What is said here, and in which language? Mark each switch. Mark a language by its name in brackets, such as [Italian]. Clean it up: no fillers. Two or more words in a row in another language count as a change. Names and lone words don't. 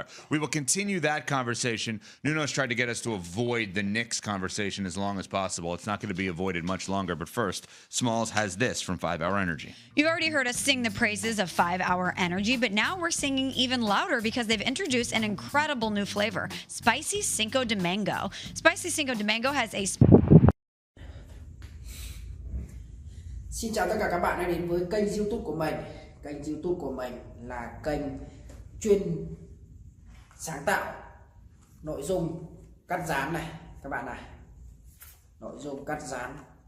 [English] We will continue that conversation. Nuno's tried to get us to avoid the Knicks conversation as long as possible. It's not going to be avoided much longer, but first, Smalls has this from 5 Hour Energy. You've already heard us sing the praises of 5 Hour Energy, but now we're singing even louder because they've introduced an incredible new flavor, Spicy Cinco de Mango. Spicy Cinco de Mango has a... [Vietnamese] Xin chào tất cả các bạn đã đến với kênh YouTube của mình. Kênh YouTube của mình là kênh chuyên sáng tạo nội dung cắt dán này các bạn này. Nội dung cắt dán.